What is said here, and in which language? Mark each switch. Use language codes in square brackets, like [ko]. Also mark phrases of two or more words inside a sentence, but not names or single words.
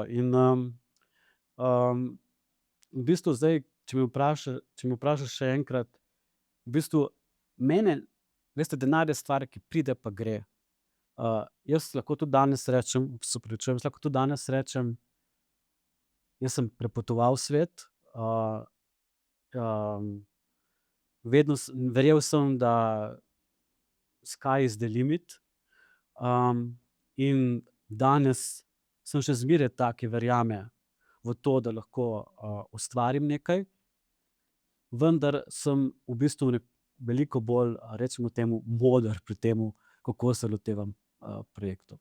[sl] In v bistvu zdaj, če me vprašaš še enkrat, v bistvu mene, veste, denar je stvar, ki pride pa gre. Jaz lahko tudi danes rečem, jaz sem prepotoval svet, vedno verjel sem, da [en] sky is the limit, [sl] in danes sem še zmeraj tak, ki verjame v to, da lahko ustvarim nekaj, vendar sem v bistvu veliko bolj, recimo temu, moder pri temu, kako se lotevam projektov.